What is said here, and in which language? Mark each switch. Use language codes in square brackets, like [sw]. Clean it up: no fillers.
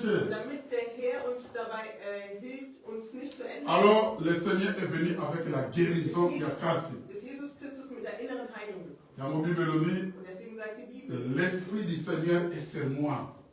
[de] Damit der Herr uns dabei hilft, uns nicht zu ändern. [fr] Alors, le Seigneur est venu avec la guérison qui a [de] ist Jesus Christus mit der inneren Heilung gekommen. Und deswegen sagt die Bibel, [fr] l'Esprit du Seigneur est sur moi.